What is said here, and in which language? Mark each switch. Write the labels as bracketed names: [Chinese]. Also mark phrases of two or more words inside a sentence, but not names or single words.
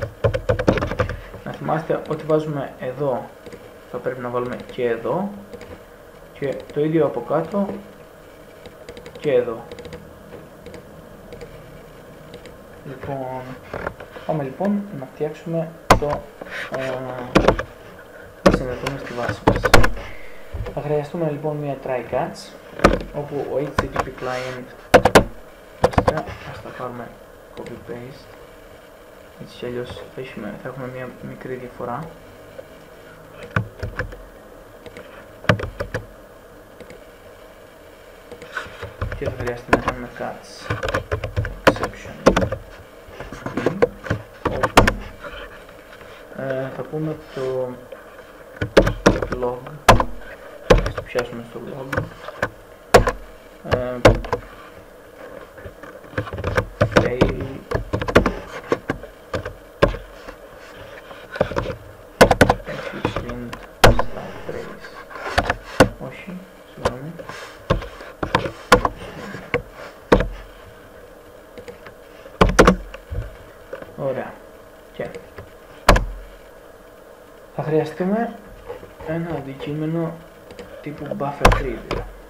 [Greek] Να θυμάστε ότι βάζουμε εδώ, θα πρέπει να βάλουμε και εδώ και το ίδιο από κάτω και εδώ. Λοιπόν, πάμε λοιπόν να φτιάξουμε να συνδεθούμε στη βάση μας. Θα χρειαστούμε λοιπόν μια [English] try catch, [Greek] όπου ο [English] HTTP client [Greek] ας τα πάρουμε [English] copy paste, [Greek] έτσι κι αλλιώς θα έχουμε μια μικρή διαφορά. Και θα χρειαστεί να κάνουμε [English] catch exception [Greek] όπου θα πούμε το log, ας το πιάσουμε στο log, [English] fail print stack trace, [Greek] όχι, συγγνώμη, ωραία. Και θα χρειαστούμε ένα αντικείμενο τύπου [English] buffer reader.